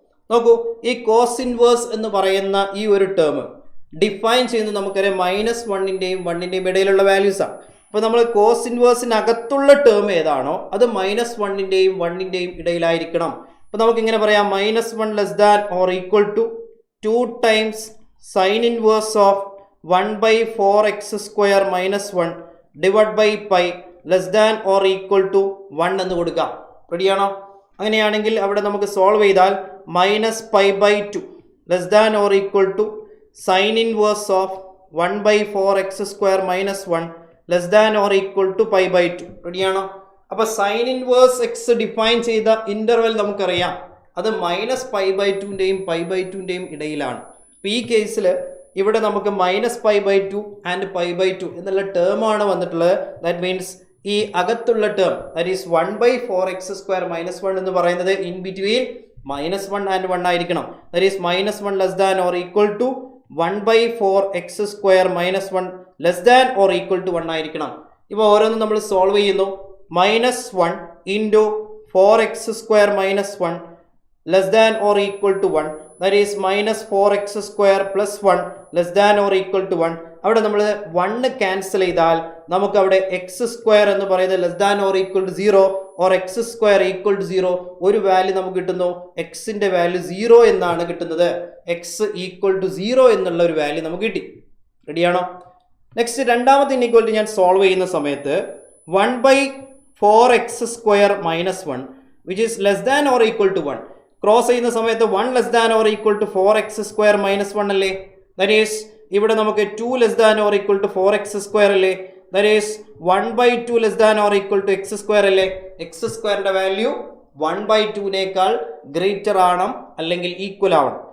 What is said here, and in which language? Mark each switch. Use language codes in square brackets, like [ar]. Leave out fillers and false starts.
[ml] നോക്കൂ, ഈ cos inverse എന്ന് പറയുന്ന ഈ ഒരു ടേം ഡിഫൈൻ ചെയ്യുന്നത് നമുക്കറിയാം -1ന്റെയും 1ന്റെയും ഇടയിലുള്ള വാല്യൂസ് ആണ്. അപ്പോൾ നമ്മൾ cos ഇൻവേഴ്സിനകത്തുള്ള ടേം ഏതാണോ അത് -1ന്റെയും 1ന്റെയും ഇടയിലായിരിക്കണം. അപ്പോൾ നമുക്ക് ഇങ്ങനെ പറയാം [en] -1 less than or equal to 2 times sin inverse of 1 by 4x square minus 1 divided by pi less than or equal to 1 [ml] എന്ന് കൊടുക്കാം. റെഡിയാണോ? അങ്ങനെയാണെങ്കിൽ അവിടെ നമുക്ക് സോൾവ് ചെയ്താൽ [en] -pi/2 less than or equal to sin inverse of 1 by 4x square minus 1 less than or equal to pi/2. [ml] റെഡിയാണോ? അപ്പോൾ sine inverse X define ചെയ്ത ഇന്റർവെൽ നമുക്കറിയാം, അത് -pi/2ന്റെയും pi/2ന്റെയും ഇടയിലാണ്. അപ്പോൾ ഈ കേസിൽ ഇവിടെ നമുക്ക് -pi/2 ആൻഡ് pi/2 എന്നുള്ള ടേം ആണ് വന്നിട്ടുള്ളത്. [en] that means [ml] ഈ അകത്തുള്ള term [en] That is 1 by 4x square minus 1 എന്ന് പറയുന്നത് in between -1 and 1 ആയിരിക്കണം. That is -1 less than or equal to 1 by 4x square minus 1 less than or equal to 1 ആയിരിക്കണം. [ml] ഇപ്പോൾ ഓരോന്നും നമ്മൾ സോൾവ് ചെയ്യുന്നു. [en] -1 into 4x square minus 1 less than or equal to 1, that is -4x square plus 1 less than or equal to 1. [ml] അവിടെ നമ്മൾ 1 cancel ചെയ്താൽ നമുക്ക് അവിടെ x സ്ക്വയർ എന്ന് പറയുന്നത് less than or equal to 0 or x square equal to 0 ഒരു value നമുക്ക് കിട്ടുന്നു. എക്സിന്റെ വാല്യൂ 0 എന്നാണ് കിട്ടുന്നത്. x ഈക്വൽ ടു 0 എന്നുള്ള ഒരു വാല്യൂ നമുക്ക് കിട്ടി. റെഡിയാണോ? [en] next രണ്ടാമത്തെ inequality [ml] ഞാൻ സോൾവ് ചെയ്യുന്ന സമയത്ത് [en] 1 by 4x square minus 1 which is less than or equal to 1 cross ചെയ്യുന്ന സമയത്ത് 1 less than or equal to 4x square minus 1 അല്ലേ? That is ഇവിടെ നമുക്ക് 2 less than or equal to 4x square അല്ലേ? That is 1 by 2 less than or equal to x square അല്ലേ? [ml] x സ്ക്വയറിന്റെ value 1 by 2നേക്കാൾ greater ആവണം അല്ലെങ്കിൽ equal ആവണം.